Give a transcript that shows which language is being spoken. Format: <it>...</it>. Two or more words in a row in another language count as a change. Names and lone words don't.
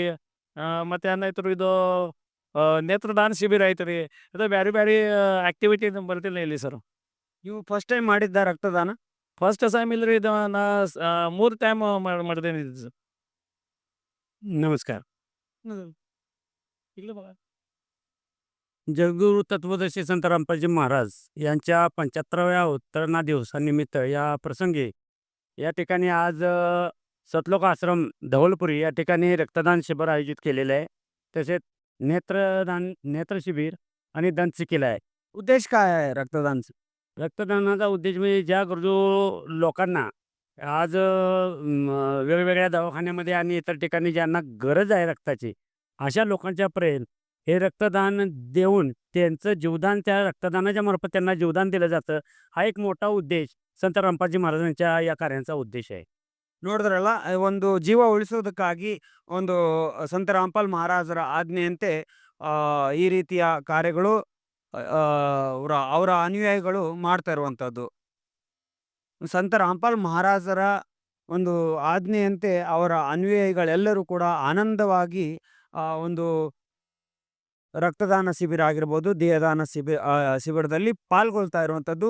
<kn>ಮತ್ತೆ ಏನಾಯ್ತು ಇದು ನೇತ್ರದಾನ ಶಿಬಿರ ಐತ್ರಿ. ಇದು ಬ್ಯಾರೆ ಬ್ಯಾರೆ ಆಕ್ಟಿವಿಟಿ ಬರ್ತಿಲ್ಲ ಇಲ್ಲಿ ಸರ್. ನೀವು</kn> <en>first time</en> <kn>ಮಾಡಿದ್ದ ರಕ್ತದಾನ?</kn> <en>first time</en> <kn>ಇಲ್ರಿ. ಇದು ನಾ 3 ಟೈಮ್ ಮಾಡಿದ್ದೇನೆ ಇದು ಸರ್.</kn> <mr>नमस्कार. ಇಲ್ಲ बघा. जगद्गुरु तत्वदर्शी संत रामपालजी महाराज यांच्या 75व्या अवतरणा दिवसानिमित्त या प्रसंगी या ठिकाणी आज सतलोक आश्रम धवलपुरी या ठिकाणी रक्तदान शिबिर आयोजित केलेलं आहे. तसेच नेत्र शिबिर आणि दंत केला आहे. उद्देश काय आहे रक्तदानचा? रक्तदानाचा उद्देश म्हणजे ज्या गरजू लोकांना आज वेगवेगळ्या दवाखान्यामध्ये आणि इतर ठिकाणी ज्यांना गरज आहे रक्ताची, अशा लोकांच्यापर्यंत हे रक्तदान देऊन त्यांचं जीवदान त्या रक्तदानाच्या मार्फत त्यांना जीवदान दिलं जातं. हा एक मोठा उद्देश संत रामपालजी महाराजांच्या या कार्यांचा उद्देश आहे.</mr> <kn>ನೋಡಿದ್ರಲ್ಲ, ಒಂದು ಜೀವ ಉಳಿಸೋದಕ್ಕಾಗಿ ಒಂದು ಸಂತ ರಾಮಪಾಲ್ ಮಹಾರಾಜರ ಆಜ್ಞೆಯಂತೆ ಈ ರೀತಿಯ ಕಾರ್ಯಗಳು ಅವರ ಅನುಯಾಯಿಗಳು ಮಾಡ್ತಾ ಇರುವಂಥದ್ದು. ಸಂತ ರಾಮಪಾಲ್ ಮಹಾರಾಜರ ಒಂದು ಆಜ್ಞೆಯಂತೆ ಅವರ ಅನುಯಾಯಿಗಳೆಲ್ಲರೂ ಕೂಡ ಆನಂದವಾಗಿ ಒಂದು ರಕ್ತದಾನ ಶಿಬಿರ ಆಗಿರ್ಬೋದು, ದೇಹದಾನ ಶಿಬಿರದಲ್ಲಿ ಪಾಲ್ಗೊಳ್ತಾ ಇರುವಂಥದ್ದು.</kn>